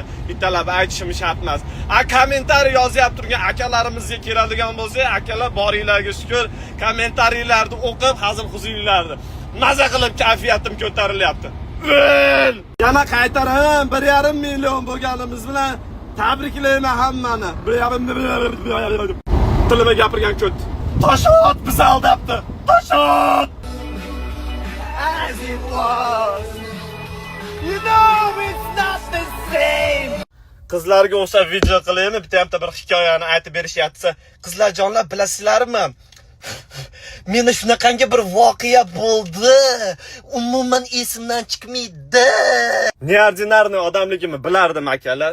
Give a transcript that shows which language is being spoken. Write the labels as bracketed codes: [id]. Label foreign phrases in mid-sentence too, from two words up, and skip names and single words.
[uz] Bittalab aytishim shart emas. Kommentariy yozyapti turgan akalarimizga keladigan bo'lsa, akalar boringlarga shukr, kommentariyalarni o'qib hazil huzurlarni maza qilib kayfiyatim ko'tarilyapti. Yana qaytaraman 1,5 million bo'lganimiz bilan tabriklayman hammani. 1,5 tilima gapirgan ko't. Toshot biz aldabdi. Toshot. [en] As it was. You know it's not the same. [uz] Qizlarga o'xshab video qilaymi? Bitta ham bir hikoyani aytib berishyapti. Qizlar jonlar, bilasizlarmi? Meni shunaqangi bir voqea bo'ldi. Umuman esimdan chiqmaydi. Neordinarniy odamligimni bilardim akalar.